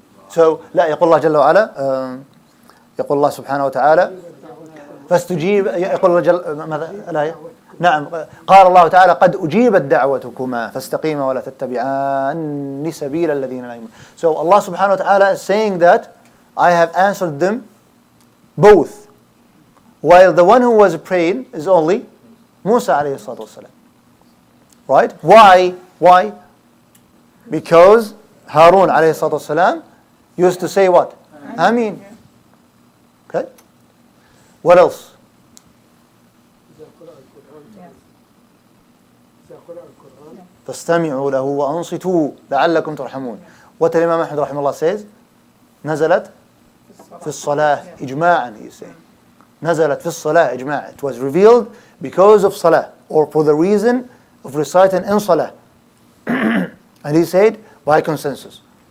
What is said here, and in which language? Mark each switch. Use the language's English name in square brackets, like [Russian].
[Arabic] So لا يقول الله جل وعلا يقول الله سبحانه وتعالى فاستجيب يقول الله جل ماذا الآية؟ نعم قال الله تعالى قد أجيبت دعوتكما فاستقيما ولا تتبعان سبيل الذين لا يؤمنون. [English] So Allah subhanahu wa ta'ala is saying that I have answered them both, while the one who was praying is only Musa alayhi salatu wasalam. Right? Why? Because Harun alayhi salatu wasalam used to say what? Ameen. Okay? What else? [Arabic] فاستمعوا له وأنصتوا لعلكم ترحمون. [English] What Imam Ahmad [Arabic] رحمه الله [English] says? [Arabic] نزلت في الصلاة إجماعا, [English] he said. [Arabic] نزلت في الصلاة إجماعا. [English] It was revealed because of salah, or for the reason of reciting in salah. And he said by consensus.